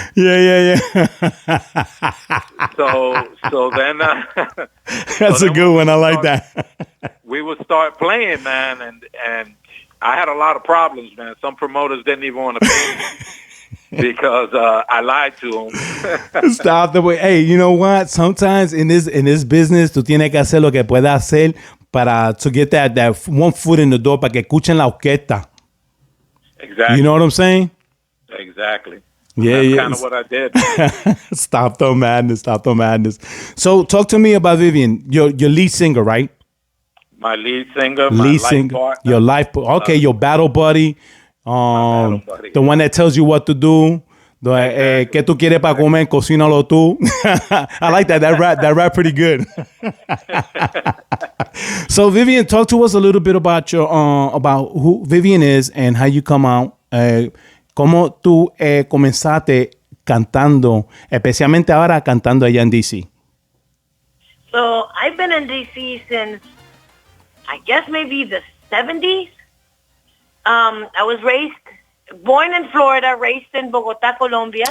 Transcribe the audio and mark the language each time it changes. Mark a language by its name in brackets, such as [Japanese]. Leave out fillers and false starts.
[English] Yeah. So then... That's a good one. I like that. We would start playing, man, and I had a lot of problems, man. Some promoters didn't even want to pay me. Because I lied to them. Stop the way. Hey, you know what? Sometimes in this business, [Spanish] tú tienes que hacer lo que puedas hacer [English] to get that one foot in the door [Spanish] para que escuchen la orquesta. [English] Exactly. You know what I'm saying? Exactly. Yeah, That's kind of what I did. Stop the madness. So talk to me about Vivian, your lead singer, right? My lead singer, my life partner. Your life, okay, your battle buddy. The one that tells you what to do. [Spanish] ¿Qué tú quieres para comer? Cocínalo tú. [English] I like that. That rap pretty good. So Vivian, talk to us a little bit about about who Vivian is and how you come out. [Spanish] Cómo tú comenzaste cantando, especialmente ahora cantando allá en DC. [English] So I've been in DC since, I guess maybe the 70s. I was born in Florida, raised in Bogotá, Colombia.